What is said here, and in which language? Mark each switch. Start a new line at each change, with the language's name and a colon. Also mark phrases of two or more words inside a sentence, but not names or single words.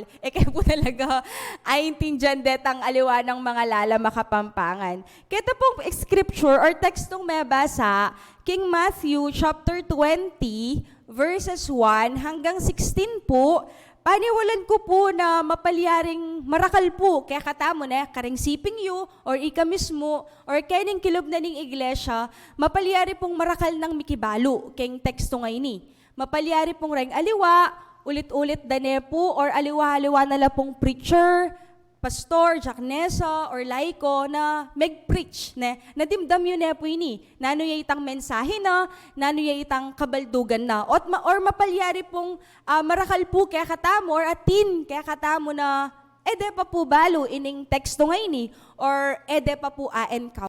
Pampanga: Kaya po talaga ay intindihan detang aliwa ng mga lala makapampangan. Kaya ito pong scripture or tekstong may basa, King Matthew chapter 20, verses 1 hanggang 16 po, paniwalan ko po na mapalyaring marakal po, kaya katamo na, kareng siping yu, or ika mismo, or kaning kilob na ning iglesia, mapalyari pong marakal ng mikibalo, kayong teksto ngayon ni. Mapalyari pong reng aliwa, ulit-ulit dane po, or aliwa-aliwa na la pong preacher, pastor, diakonesa, or laiko na mag-preach, nadimdam yun po ini. Nano yung itang mensahe na, nano yung itang kabaldugan na. Or mapalyari pong marakal po kaya katamo, or atin kaya katamo na, ede pa po balo ining teksto ngayon ni, or ede pa po encounter.